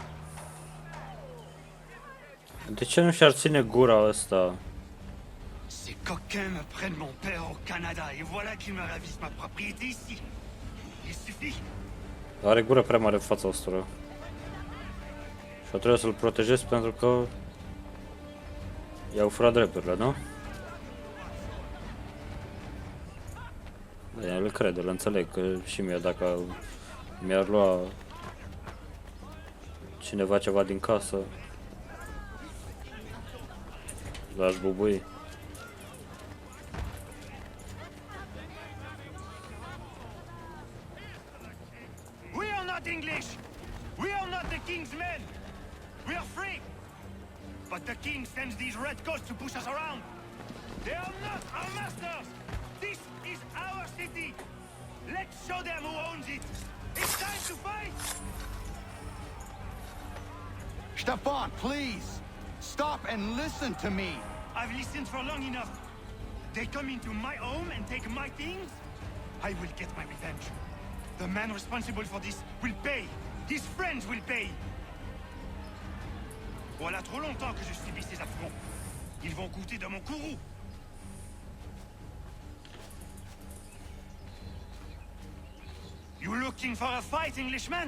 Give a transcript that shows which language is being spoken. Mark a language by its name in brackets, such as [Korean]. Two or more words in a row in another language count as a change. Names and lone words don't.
[Romanian] de ce nu și-ar ține gura ăsta? [French] C'est Coquin me prenne mon père au Canada et voilà qu'il me ravise ma propriété ici. Il suffit. [Romanian] Are gură prea mare fața asta. Și trebuie să-l protejez pentru că i-au furat drepturile, nu? Le cred, îl înțeleg, că și mie dacă mi-ar lua cineva ceva din casă, l-aș bubui. [English] We are not English. We are not the king's men. We are free. But the king sends these red coats to push us around. They are not our masters. This is our city. Let's show them who owns it. It's time to fight. Stefan, please! Stop and listen to me! I've listened for long enough. They come into my home and take my things. I will get my revenge. The man responsible for this will pay. His friends will pay. [French] Voilà trop longtemps que je subis ces affronts. Ils vont goûter de mon courroux. [English] You looking for a fight, Englishman?